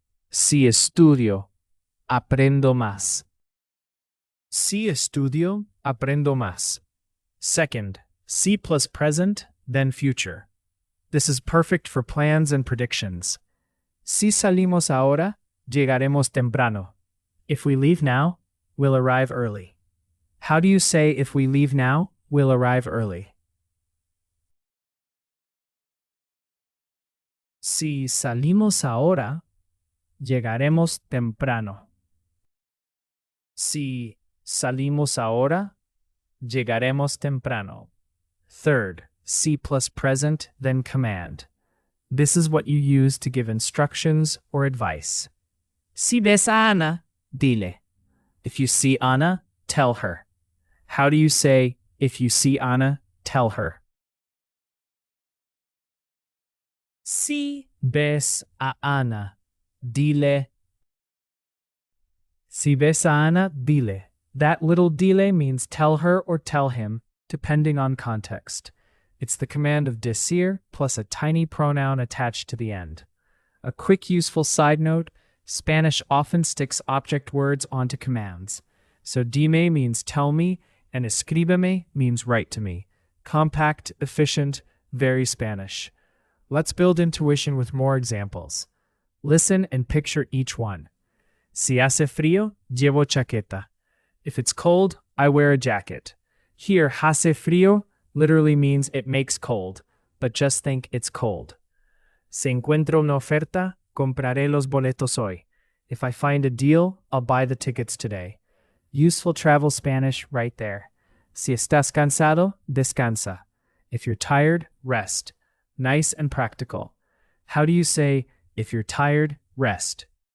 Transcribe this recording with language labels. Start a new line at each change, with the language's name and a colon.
Spanish: Si estudio, aprendo más. Si estudio, aprendo más.
English: Second, si plus present, then future. This is perfect for plans and predictions.
Spanish: Si salimos ahora, llegaremos temprano.
English: If we leave now, we'll arrive early. How do you say, if we leave now, we'll arrive early?
Spanish: Si salimos ahora, llegaremos temprano. Si salimos ahora, llegaremos temprano.
English: Third, si plus present, then command. This is what you use to give instructions or advice.
Spanish: Si ves a Ana, dile.
English: If you see Ana, tell her. How do you say, if you see Ana, tell her?
Spanish: Si ves a Ana, dile. Si ves a Ana, dile.
English: That little dile means tell her or tell him, depending on context. It's the command of decir plus a tiny pronoun attached to the end. A quick useful side note, Spanish often sticks object words onto commands. So dime means tell me, and escríbeme means write to me. Compact, efficient, very Spanish. Let's build intuition with more examples. Listen and picture each one.
Spanish: Si hace frío, llevo chaqueta.
English: If it's cold, I wear a jacket. Here, hace frío literally means it makes cold, but just think it's cold.
Spanish: Si encuentro una oferta, compraré los boletos hoy.
English: If I find a deal, I'll buy the tickets today. Useful travel Spanish right there.
Spanish: Si estás cansado, descansa.
English: If you're tired, rest. Nice and practical. How do you say, if you're tired, rest?